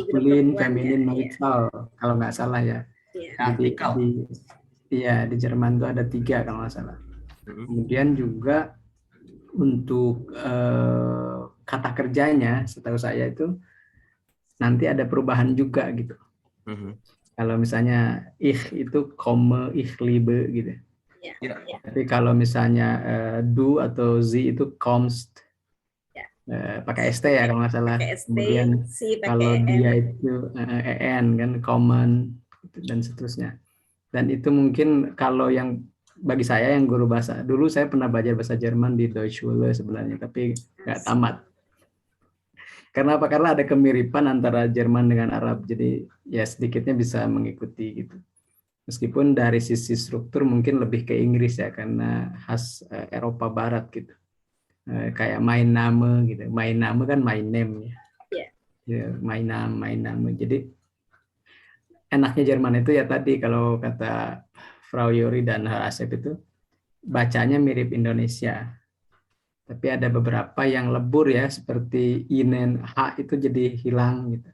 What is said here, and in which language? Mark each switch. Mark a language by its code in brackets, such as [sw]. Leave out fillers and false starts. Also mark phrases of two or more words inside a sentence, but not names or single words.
[id] maskulin, feminin, neutral, kalau nggak salah ya. Di Jerman itu ada 3 kalau nggak salah. Kemudian juga untuk kata kerjanya, setahu saya itu nanti ada perubahan juga gitu. Kalau misalnya ich itu komme, [de] ich liebe [id] gitu. Tapi kalau misalnya du atau sie itu kommst, pakai st ya kalau nggak salah. Kemudian kalau dia itu en kan common dan seterusnya. Dan itu mungkin kalau yang bagi saya yang guru bahasa, dulu saya pernah belajar bahasa Jerman di Deutsche Schule sebenarnya, tapi nggak tamat. Karena apa? Karena ada kemiripan antara Jerman dengan Arab, jadi ya sedikitnya bisa mengikuti gitu. Meskipun dari sisi struktur mungkin lebih ke Inggris ya, karena khas Eropa Barat gitu. Kayak [de] mein Name [id] gitu, [de] mein Name [id] kan [en] my name [id] ya. Ya, [de] mein Name. [id] Jadi enaknya Jerman itu ya tadi kalau kata Frau Yuri dan Herr Asep itu bacanya mirip Indonesia. Tapi ada beberapa yang lebur ya, seperti inen, H itu jadi hilang gitu.